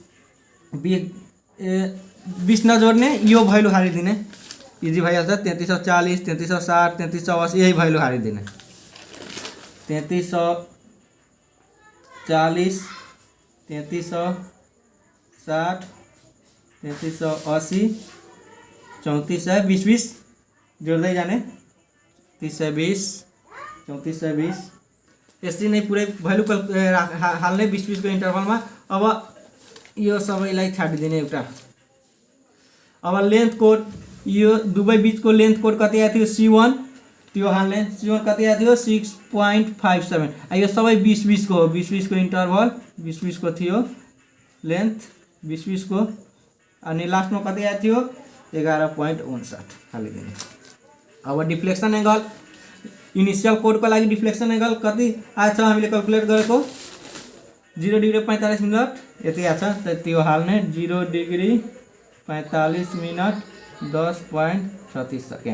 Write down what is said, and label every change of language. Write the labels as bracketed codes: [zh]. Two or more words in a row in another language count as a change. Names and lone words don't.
[ne] 20 नजोड्ने यो भ्यालु हारिदिने इजी भइहाल्छ 3340 3360 3380 यही भ्यालु हारिदिने 3340 3360 3380 3420 जोड्दै जाने 3320 3420 यसरी नै पुरै भ्यालु हाल्ने 20 को इंटरवल में। अब यो सबैलाई छाडिदिने एउटा। अब [en] length code [ne] यो दुवै बीच को [en] length code [ne] कति आएको थियो C1 त्यो हाल्ने C1 कति आएको थियो 6.57 यो सबै 20 को हो 20 को इंटरवल 20 को थियो लेंथ 20 को अनि लास्ट में कति आएको थियो 11.59 हालिदिने। अब [en] deflection angle initial code [ne] को लागि [en] deflection angle [ne] कति आछ हामीले क्याल्कुलेट गरेको 0 डिग्री 45 मिनट यति आछ त्यो हाल्ने 0 डिग्री 45 मिनट 10.36 सेकेंड।